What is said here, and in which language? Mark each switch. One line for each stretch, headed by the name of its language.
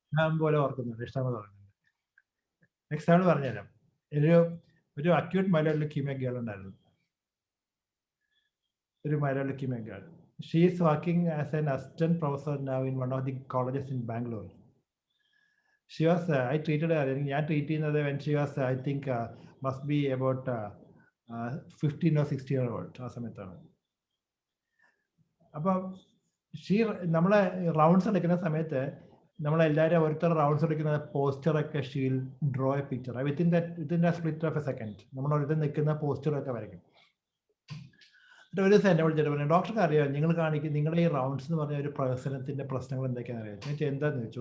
Malayalam: ഞാൻ പോലെ ഓർക്കുന്നുണ്ട്, ഇഷ്ടംപോലെ ഓർക്കുന്നുണ്ട്. എക്സാമ്പിൾ പറഞ്ഞുതരാം. ഒരു അക്യൂട്ട് മൈലോയിഡ് ലുക്കീമിയ ഗേൾ ഉണ്ടായിരുന്നു.
English: ഒരു myeloid leukaemia girl. She is working as an assistant professor now in one of the colleges in Bangalore. She was, I treated her,
Malayalam: ഞാൻ ട്രീറ്റ് ചെയ്യുന്നത്
English: when she was, I think, must be about 15 or 16 years old
Malayalam: ആ സമയത്താണ്. അപ്പം നമ്മളെ rounds എടുക്കുന്ന സമയത്ത് നമ്മളെല്ലാവരും ഓരോരുത്തർ റൗണ്ട്സ് എടുക്കുന്ന പോസ്റ്ററൊക്കെ
English: She'll draw a picture within the split of a second.
Malayalam: നമ്മൾ ഓരോരുത്തർ നിൽക്കുന്ന പോസ്റ്ററൊക്കെ വരയ്ക്കും. എന്നിട്ട് ഒരു ദിവസം എന്നെ വിളിച്ചിട്ട് പറഞ്ഞു, ഡോക്ടർക്ക് അറിയാം നിങ്ങളുടെ ഈ റൗണ്ട്സ് എന്ന് പറഞ്ഞ ഒരു പ്രവർത്തനത്തിൻ്റെ പ്രശ്നങ്ങൾ എന്തൊക്കെയാണെന്ന് അറിയാം. ഞാൻ എന്താണെന്ന് ചോദിച്ചു.